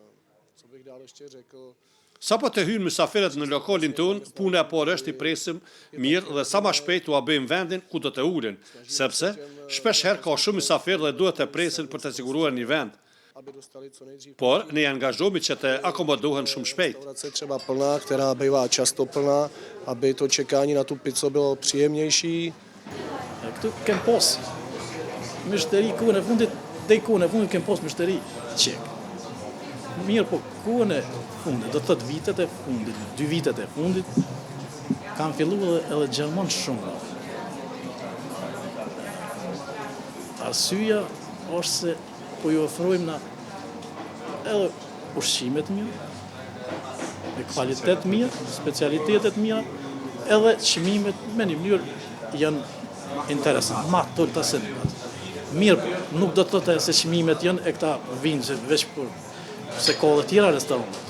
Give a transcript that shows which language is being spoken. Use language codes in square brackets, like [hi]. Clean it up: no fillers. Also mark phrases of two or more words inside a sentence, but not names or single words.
[sq] Sa po të hynë mysafirët në lokalin tonë, puna e parë është i presim mirë dhe sa ma shpejt u bëjmë vendin ku do të ulen, sepse shpesh herë ka shumë mysafirë dhe duhet të presin për të siguruar një vend. Por ne angazhohemi që të akomodohen shumë shpejt. [cs] Třeba plná, která bývá často plná, aby to čekání na tu pizzu bylo příjemnější. [sq] Këtu kem pas mishteri kohën e fundit, deri kohën e fundit kem pas mishteri qek. Mirë, po kohën e fundit, do të thotë vitet e fundit, 2 vitet e fundit, kam filluar edhe gjerman shumë. Arsyeja është se po ju ofrojmë na edhe ushqime të mira, me kvalitet mirë, specialitetet mira, edhe çmimet me një mënyrë janë interesante, ma të ulta se mirë, nuk do të thotë se çmimet janë e këta vinë që veç për se ka dhe tjera restorantet.